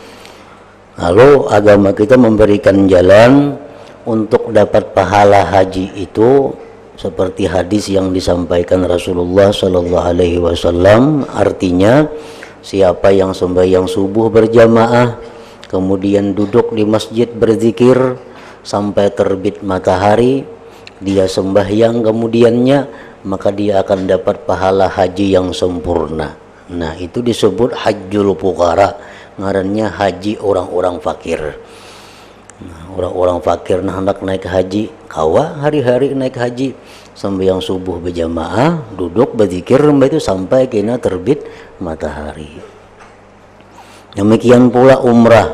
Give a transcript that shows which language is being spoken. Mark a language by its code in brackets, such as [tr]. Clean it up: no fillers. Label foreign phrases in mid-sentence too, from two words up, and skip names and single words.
[id] Lalu agama kita memberikan jalan untuk dapat pahala haji itu seperti hadis yang disampaikan Rasulullah [ar] صلى الله عليه وسلم, [id] artinya siapa yang sembahyang subuh berjamaah, kemudian duduk di masjid berzikir sampai terbit matahari, dia sembahyang kemudiannya, maka dia akan dapat pahala haji yang sempurna. Nah, itu disebut [ar] حج الفقراء, [bjn] ngarannya haji orang-orang fakir. Nah, orang-orang fakir nah hendak naik haji, kawa hari-hari naik haji, sembahyang subuh berjamaah, duduk berzikir itu sampai kena terbit matahari. [id] Demikian pula umrah.